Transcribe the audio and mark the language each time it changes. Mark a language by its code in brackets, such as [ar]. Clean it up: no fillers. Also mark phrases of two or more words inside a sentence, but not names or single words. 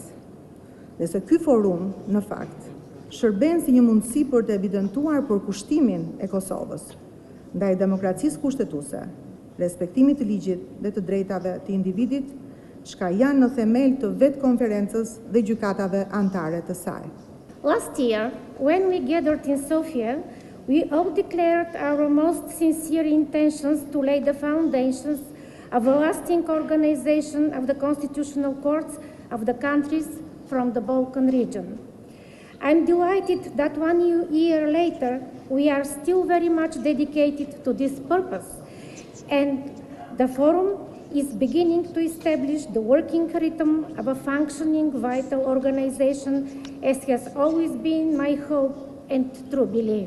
[sq] Dhe se ky forum, në fakt, shërben si një mundësi për të evidentuar përkushtimin e Kosovës ndaj demokracisë kushtetuese, respektimit të ligjit dhe të drejtave të individit, çka janë në themel të vetë konferencës dhe gjykatave anëtare të saj. [en] Last year, when we gathered in Sofia, we all declared our most sincere intentions to lay the foundations of a lasting organization of the constitutional courts of the countries from the Balkan region. I'm delighted that 1 year later, we are still very much dedicated to this purpose, and the forum is beginning to establish the working rhythm of a functioning, vital organization, as has always been my hope and true belief.